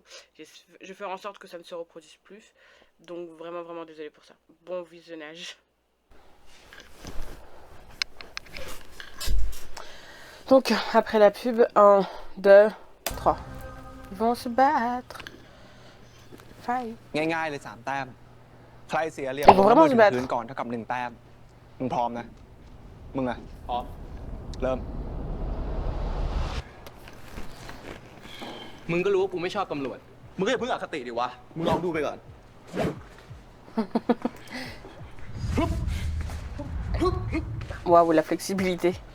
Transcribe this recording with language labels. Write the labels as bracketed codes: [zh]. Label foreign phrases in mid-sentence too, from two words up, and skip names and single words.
[fr] Je vais faire en sorte que ça ne se reproduise plus. Donc vraiment désolée pour ça. Bon visionnage. Donc après la pub, 1, 2, 3. Ils vont se battre. Fight. [th] ง่ายๆเลย3แต้มใครเสียเหลี่ยม [fr] Ils vont vraiment se battre. [th] พื้นก่อนเท่ากับ1แต้มมึงพร้อมนะมึงอะ พร้อม เริ่ม มึงก็รู้ว่ากูไม่ชอบตำรวจ มึงก็อย่าเพิ่งอคติดิวะมึงลองดูไปก่อน [fr] Waouh, la flexibilité.